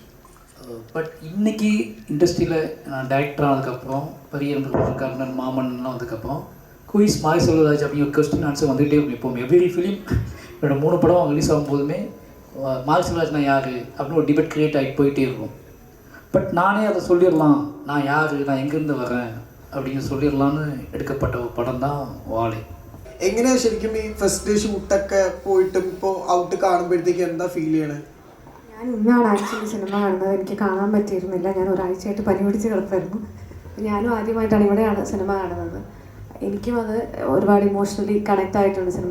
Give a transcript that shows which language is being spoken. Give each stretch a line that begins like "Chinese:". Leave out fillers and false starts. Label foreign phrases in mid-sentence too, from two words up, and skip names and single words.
Tamil: பட் இன்றைக்கி இண்டஸ்ட்ரியில் நான் டைரக்டர் ஆனதுக்கப்புறம் பெரிய கர்ணன், மாமன்லாம் வந்ததுக்கப்புறம் குயிஸ் மாரி செல்வராஜ் அப்படிங்கிற ஒரு
English: question answer
Tamil: வந்துகிட்டே இருக்கும். இப்போ
English: every film
Tamil: என்னோட 3 படம் ரிலீஸ் ஆகும்போதுமே மாரி செல்வராஜ் நான் யார் அப்படின்னு ஒரு
English: debate create
Tamil: ஆகிட்டு போயிட்டே இருக்கும். பட் நானே அதை சொல்லிடலாம், நான் யார், நான் எங்கேருந்து வரேன் அப்படின்னு சொல்லிடலான்னு எடுக்கப்பட்ட ஒரு படம் தான் വാളെ.
Malayalam: എങ്ങനെയാ ശരിക്കും ഈ
English: first day
Malayalam: ഷൂട്ടൊക്കെ പോയിട്ടും ഇപ്പോൾ ഔട്ട് കാണുമ്പോഴത്തേക്ക് എന്താ ഫീൽ ചെയ്യണേ? ഞാൻ ഇന്നാണ് ആക്ച്വലി സിനിമ കാണുന്നത്. എനിക്ക് കാണാൻ പറ്റിയിരുന്നില്ല. ഞാൻ ഒരാഴ്ചയായിട്ട് പനി പിടിച്ച് കിടപ്പായിരുന്നു. ഞാനും ആദ്യമായിട്ടാണ് ഇവിടെയാണ് സിനിമ കാണുന്നത്. എനിക്കും അത് ഒരുപാട്
English: emotionally connect
Malayalam: ആയിട്ടുണ്ട് സിനിമ.